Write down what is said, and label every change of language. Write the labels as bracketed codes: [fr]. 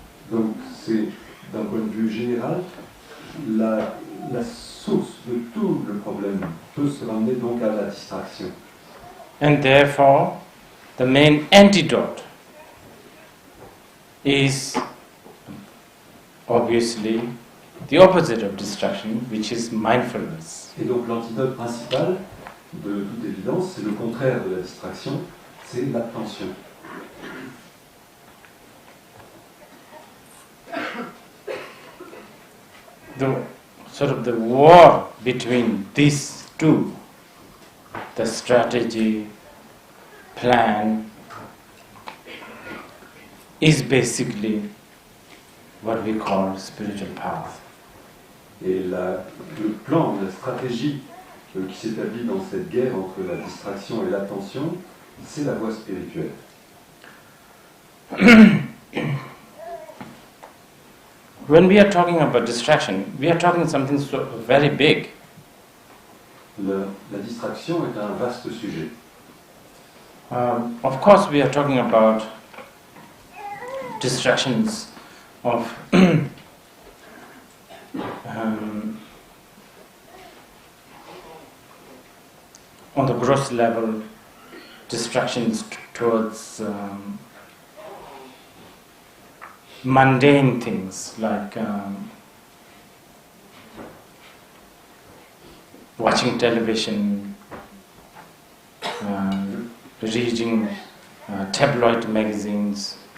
[fr] Donc c'est d'un point de vue général, la source de tout le problème peut se ramener donc à la distraction. [en] And therefore, the main antidote is obviously the opposite of distraction, which is mindfulness. [fr] Et donc l'antidote principal, de toute évidence, c'est le contraire de la distraction, c'est l'attention. [en] The war between these two, the strategy, plan, is basically what we call spiritual path. [fr] Et le plan, la stratégie qui s'établit dans cette guerre entre la distraction et l'attention, c'est la voie spirituelle. [en] When we are talking about distraction, we are talking something so very big. [fr] La distraction est un vaste sujet. [en] Of course, we are talking about distractions of on the gross level, distractions towards mundane things like watching television, reading tabloid magazines.